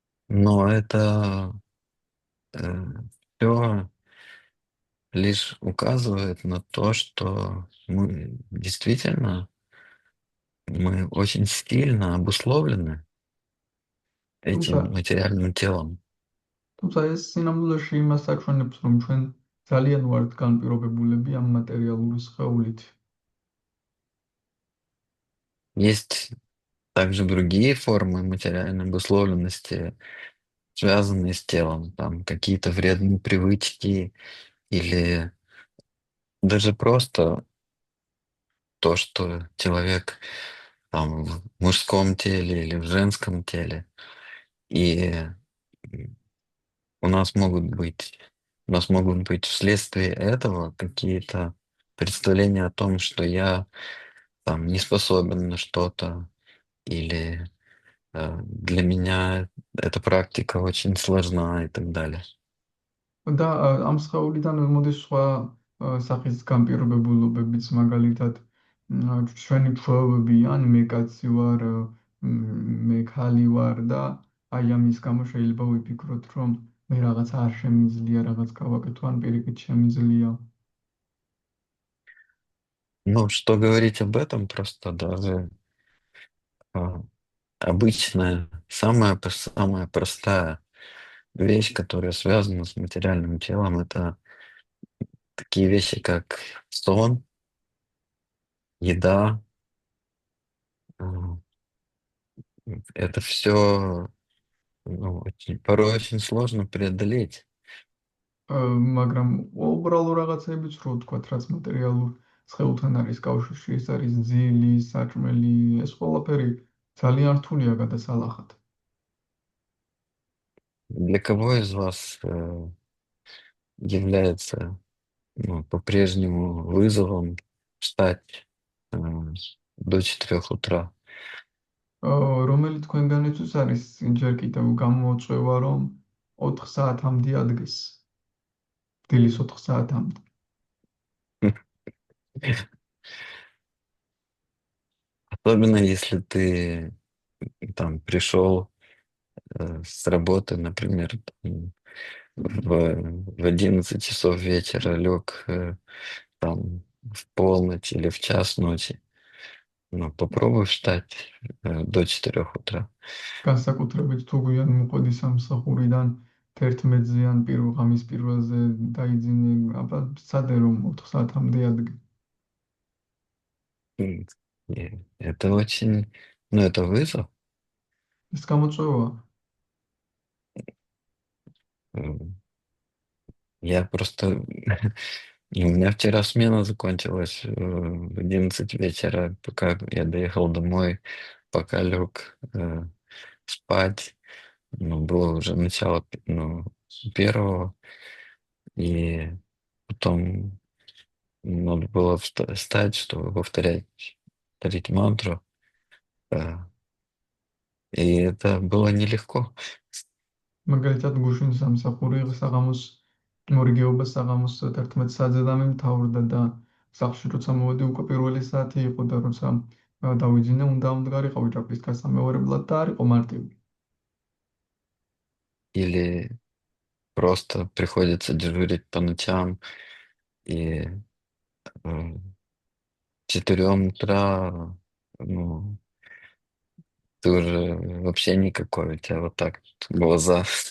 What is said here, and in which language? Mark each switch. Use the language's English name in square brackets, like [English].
[Russian] Но это все лишь указывает на то, что мы действительно мы очень сильно обусловлены [Georgian] თუმცა [Russian] этим материальным телом. [Georgian] თუმცა ეს სინამდვილეში იმას აჩვენებს, რომ ჩვენ ძალიან ვართ განპირობებულები ამ მატერიალური სხეულით. [Russian] Есть также другие формы материальной обусловленности, связанные с телом, там какие-то вредные привычки или даже просто то, что человек там в мужском теле или в женском теле. И м, у нас могут быть, у нас могут быть вследствие этого какие-то представления о том, что я там не способен на что-то, или для меня эта практика очень сложна и так далее. [Georgian] და ამ სხეულიდან მოდის სხვა სახის განპირობებულობებიც, მაგალითად ჩვენი ჩვევები, ან მე კაცი ვარ, მე ქალი ვარ და აი ამის გამო შეიძლება ვიფიქროთ, რომ მე რაღაც არ შემიძლია, რაღაც გავაკეთო, ან პირიქით შემიძლია. [Russian] Ну, что говорить об этом, просто даже а, обычная, самая простая вещь, которая связана с материальным телом, это такие вещи, как сон, еда. а, Это все порой очень сложно преодолеть. [Georgian] მაგრამ უბრალო რაღაცებიც რო ვთქვათ, რაც მატერიალურ სხეულთან არის კავშირში, ეს არის ძილი, საჭმელი, ეს ყველაფერი ძალიან რთულია გადასალახად. [Russian] Для кого из вас является по-прежнему вызовом встать э, до 4 утра? [Georgian] რომელი თქვენგანისთვის არის ჯერ კიდევ გამოწვევა, რომ 4 საათამდე ადგეს, დილის 4 საათამდე. [Russian] Особенно если ты там пришел с работы, например, там, в 11 часов вечера, лег там в полночь или в час ночи. Ну, попробуй встать до 4 утра. [Georgian] განსაკუთრებით თუ გვიან მოყვები სამსახურიდან 11-ზე ან ღამის პირველზე დაიძინე, აბა სცადე რომ 4 საათამდე ადგე. [Russian] М, Это очень, ну, это вызов. [Georgian] ეს გამოწვევაა. [Russian] М, Я просто... У меня вчера смена закончилась в 11 вечера, пока я доехал домой, пока лег спать. Ну, было уже начало ну, первого, и потом надо было встать, чтобы повторить мантру. э, И это было нелегко. [Georgian] მაგალითად გუშინ სამსახური საღამოს მორიგეობა საღამოს 11 საათზე დამემთავრდა და სახლში როცა მოვედი უკვე პირველი საათი იყო და როცა დავიძინე უნდა ამდგარიყავი ჭაფის გასამეორებლად და არ იყო მარტივი. [Russian] Или просто приходится дежурить по ночам, и в 4 утра, ну, ты уже вообще никакой, у тебя вот так вот глаза.